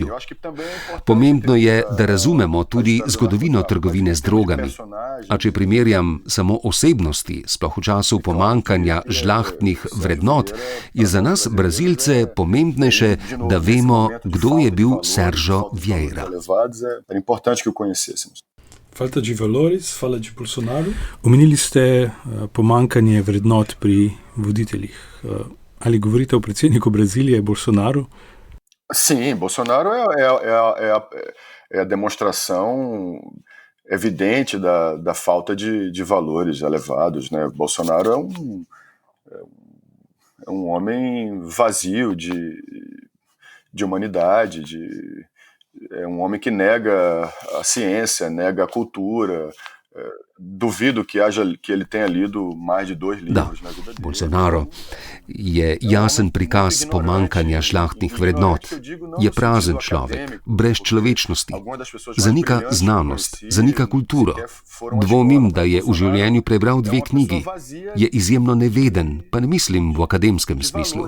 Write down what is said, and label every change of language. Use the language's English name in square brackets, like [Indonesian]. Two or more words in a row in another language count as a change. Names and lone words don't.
[Slovenian] Pomembno je, da razumemo tudi zgodovino trgovine z drogami. A če primerjam samo osebnosti, sploh v času pomanjkanja žlahtnih vrednot, je za nas Brazilce pomembnejše, da vemo, kdo je bil Sérgio Vieira. [Portuguese] Falta de valores, fala de Bolsonaro. [Slovenian] Omenili ste pomanjkanje vrednot pri voditeljih. Ali govorite o predsedniku Brazilije, Bolsonaru? [Portuguese] Sim, Bolsonaro é a demonstração evidente da falta de valores elevados, né? Bolsonaro é homem vazio de humanidade, é um homem que nega a ciência, nega a cultura. Duvido que ele tenha lido mais de 2 livros na vida dele. [Slovenian] Bolsonaro je jasen prikaz pomankanja šlahtnih vrednot. Je prazen človek, brez človečnosti. Zanika znanost, zanika kulturo. Dvomim, da je v življenju prebral 2 knjigi. Je izjemno neveden, pa ne mislim v akademskem smislu.